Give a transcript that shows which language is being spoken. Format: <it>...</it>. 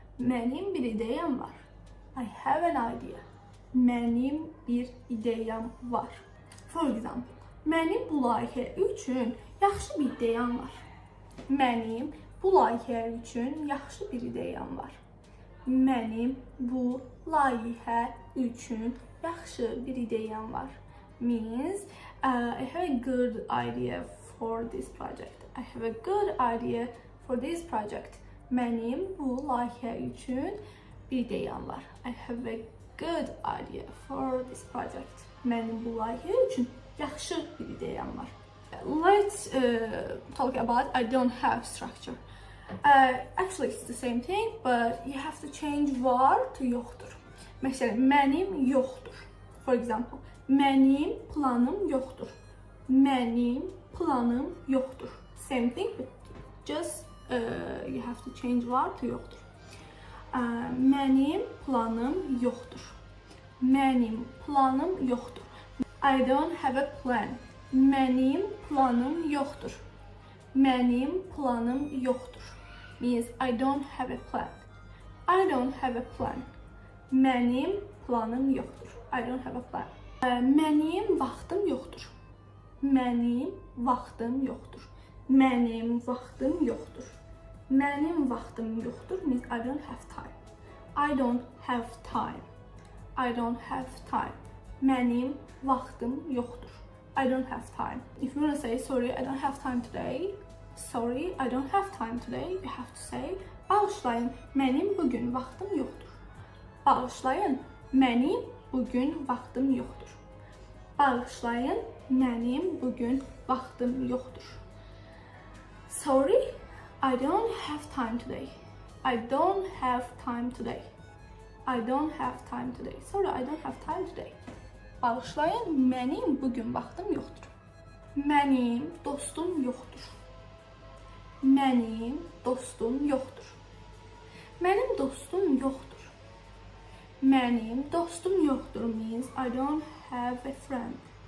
<az>Mənim bir ideyam var.</az> <en>I have an idea.</en> <az>Mənim bir ideyam var.</az> <en>For example,</en> <az>mənim bu layihə üçün yaxşı bir ideyam var. Mənim bu layihə üçün yaxşı bir ideyam var. Mənim bu layihə üçün yaxşı bir ideyam var.</az> <en>Means I have a good idea for this project. I have a good idea for this project.</en> <az>Mənim bu layihə üçün bir ideyam var.</az> <en>I have a good idea for this project.</en> <az>Mənim bu layihə üçün yaxşı bir ideyam var.</az> <en>Let's talk about I don't have structure. Actually, it's the same thing, but you have to change var to yoxdur.</en> <az>Məsələn, mənim yoxdur.</az> <en>For example,</en> <az>mənim planım yoxdur. Mənim planım yoxdur.</az> <en>Same thing, but just you have to change var to yoxdur.</en> <az>Mənim planım yoxdur. Mənim planım yoxdur.</az> <en>I don't have a plan.</en> <az>Mənim planım yoxdur. Mənim planım yoxdur.</az> <en>Means I don't have a plan. I don't have a plan.</en> <az>Mənim planım yoxdur.</az> <en>I don't have a plan.</en> <az>Mənim vaxtım yoxdur. Mənim vaxtım yoxdur. Mənim vaxtım yoxdur. Mənim vaxtım yoxdur</az> <en>means I don't have time. I don't have time. I don't have time.</en> <az>Mənim vaxtım yoxdur.</az> <en>I don't have time. If you want to say sorry, I don't have time today. Sorry, I don't have time today. You have to say</en> <az>bağışlayın, mənim bugün vaxtım yoxdur. Bağışlayın, mənim bugün vaxtım yoxdur. Bağışlayın, mənim bugün vaxtım yoxdur.</az> <en>Sorry, I don't have time today. I don't have time today. I don't have time today. Sorry, I don't have time today.</en> <az>Bağışlayın, mənim bugün vaxtım yoxdur. Mənim dostum yoxdur. Mənim dostum yoxdur. Mənim dostum yoxdur. Mənim dostum yoxdur</az> <en>means I don't have a friend.</en>